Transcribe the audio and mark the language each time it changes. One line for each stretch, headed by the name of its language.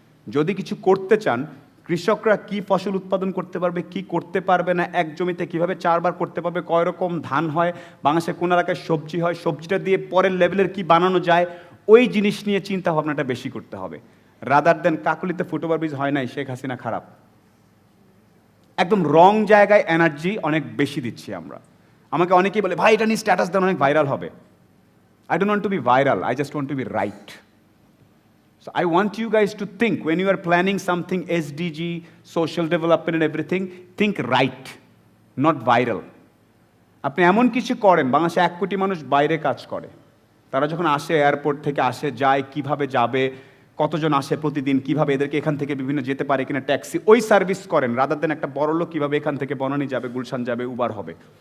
Bangla: যদি কিছু করতে চান, কৃষকরা কি ফসল উৎপাদন করতে পারবে, কি করতে পারবে না, এক জমিতে কিভাবে 4 বার করতে পারবে, কয় রকম ধান হয়, বাংলাদেশে কোন এলাকায় সবজি হয়, সবজিটা দিয়ে পরের লেভেলের কি বানানো যায়, ওই জিনিস নিয়ে চিন্তা ভাবনাটা বেশি করতে হবে,
English: rather than
Bangla: কাকুলিতে ফুটওভার ব্রিজ হয় নাই, শেখ হাসিনা খারাপ। একদম রং জায়গায় এনার্জি অনেক বেশি দিচ্ছি আমরা। আমাকে অনেকেই বলে, ভাই এটা নিয়ে স্ট্যাটাস দেন, অনেক ভাইরাল হবে।
English: I don't want to be viral, I just want to be right. So I want you guys to think, when you are planning something SDG, social development and everything, think right, not viral.
Bangla: আপনি এমন কিছু করেন, বাংলাদেশে 1 কোটি মানুষ বাইরে কাজ করে, তারা যখন আসে এয়ারপোর্ট থেকে আসে, যায়, কিভাবে যাবে, কতজন আসে প্রতিদিন, কিভাবে এদেরকে এখান থেকে বিভিন্ন যেতে পারে কিনা ট্যাক্সি, ওই সার্ভিস করেন,
English: rather than
Bangla: একটা বড় লোক কিভাবে এখান থেকে বনানী যাবে, গুলশান যাবে, উবার হবে।